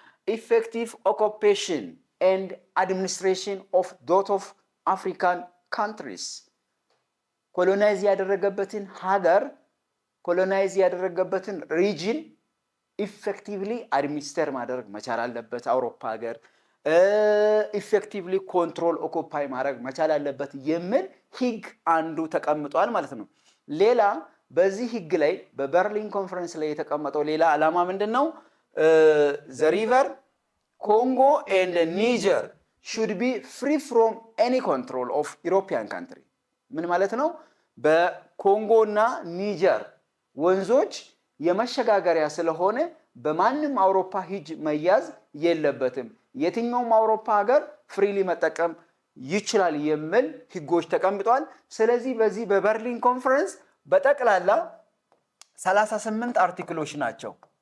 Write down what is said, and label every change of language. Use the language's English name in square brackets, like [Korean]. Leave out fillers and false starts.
[English] effective occupation and administration of dot of African countries. [Amharic] ኮሎናይዝ ያደረገበትን ሀገር ኮሎናይዝ ያደረገበትን ሪጅን ኢፌክቲቭሊ አድሚኒስተር ማድረግ መቻል አለበት አውሮፓ ሀገር። ኢፌክቲቭሊ ኮንትሮል ኦኩፓይ ማድረግ መቻል አለበት የሚል ህግ አንዱ ተቀምጧል ማለት ነው። ሌላ በዚህ ህግ ላይ በበርሊን ኮንፈረንስ ላይ የተቀመጠው ሌላ ዓላማ ምንድነው? [English] the river Congo and Niger should be free from any control of European country. [Amharic] ምን ማለት ነው? በኮንጎ እና ኒጀር ወንዞች የመሸጋገሪያ ስለሆነ በማንም አውሮፓ ሂጅ መያዝ የለበትም፣ የትኛውም አውሮፓ ሀገር ፍሪሊ መጠቀም ይችላል የሚል ህጎች ተቀምጧል። ስለዚህ በዚህ በበርሊን ኮንፈረንስ በጠቅላላ 38 አርቲክሎች ናቸው።